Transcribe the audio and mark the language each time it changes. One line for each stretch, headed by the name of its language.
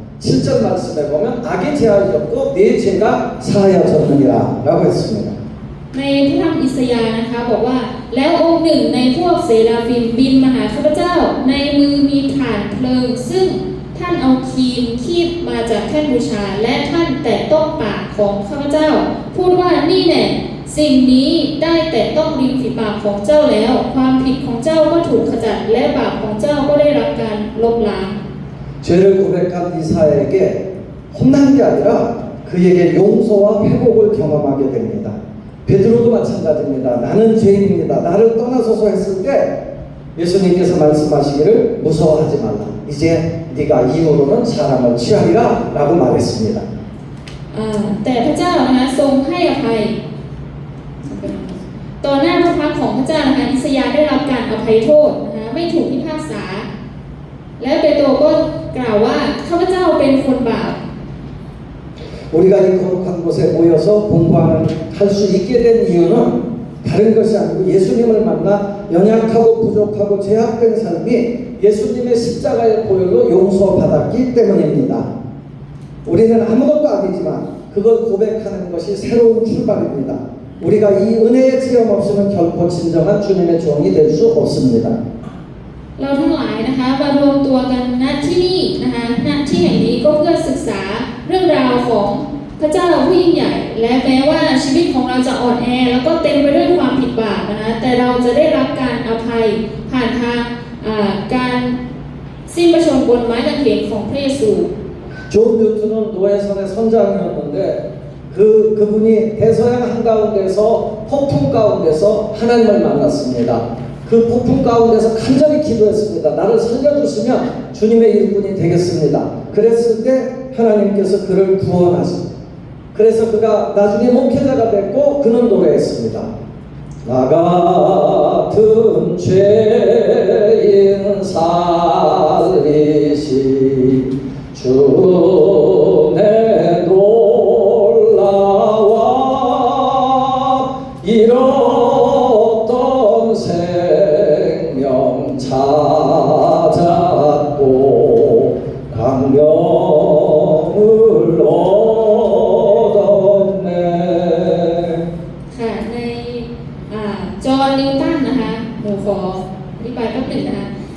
Korean: 7절 말씀에 보면 악이 제하였고 네 죄가 사하여졌느니라 라고 했습니다.
Thai: ในพระธรรมอิสยาห์นะคะบอกว่าแล้วองค์หนึ่งในพวกเซราฟิมบินมาหาข้าพเจ้าในมือมีถ่านเพลิงซึ่งท่านเอาคีบมาจากแท่นบูชาและท่านแตะต้องปากของข้าพเจ้าพูดว่านี่แน่สิ่งนี้ได้แตะต้องริมฝีปากของเจ้าแล้วความผิดของเจ้าก็ถูกขจัดและบาปของเจ้าก็ได้รับการลบล้าง
Korean: 죄를 고백한 이사야에게 혼난 게 아니라 그에게 용서와 회복을 경험하게 됩니다. 베드로도 마찬가지입니다. 나는 죄인입니다. 나를 떠나소서 했을 때 예수님께서 말씀하시기를 무서워하지 말라. 이제 네가 이후로는 사람을 취하리라 라고 말했습니다.
Thai: แต่พระเจ้านะคะทรงให้อภัยต่อหน้าพระพักตร์ของพระเจ้านะคะอิสยาห์ได้รับการอภัยโทษนะคะไม่ถูกพิพากษาและเปโตรก็กล่าวว่าข้าพเจ้าเป็นคนบาป
Korean: 우리가 이 거룩한 곳에 모여서 공부하는 할 수 있게 된 이유는 다른 것이 아니고 예수님을 만나 연약하고 부족하고 제약된 삶이 예수님의 십자가의 보혈로 용서받았기 때문입니다. 우리는 아무것도 아니지만 그걸 고백하는 것이 새로운 출발입니다. 우리가 이 은혜의 체험 없이는 결코 진정한 주님의 종이 될 수 없습니다.
Thai: เราทั้งหลายนะคะมารวมตัวกันณที่นี่นะคะณที่แห่งนี้ก็เพื่อศึกษาเรื่องราวของพระเจ้าผู้ยิ่งใหญ่และแม้ว่าชีวิตของเราจะอ่อนแอแล้วก็เต็มไปด้วยความผิดบาปนะคะแต่เราจะได้รับการอภัยผ่านทางการสิ้นพระชนม์บนไม้กางเขนของพระเยซู
Korean: 존 뉴턴은 노예선의 선장이었는데 그분이 대서양 한가운데서 폭풍 가운데서 하나님을 만났습니다. 그 폭풍 가운데서 간절히 기도했습니다. 나를 살려주시면 주님의 일꾼이 되겠습니다. 그랬을 때 하나님께서 그를 구원하십니다. 그래서 그가 나중에 목회자가 됐고 그는 노래했습니다. 나 같은 죄인 살리시 주 내 놀라와 잃었던 생명 찾았고 강명을 얻었네.
Thai: ค่ะในจอห์นนิวตันนะคะหนูขออธิบายแป๊บหนึ่งนะคะ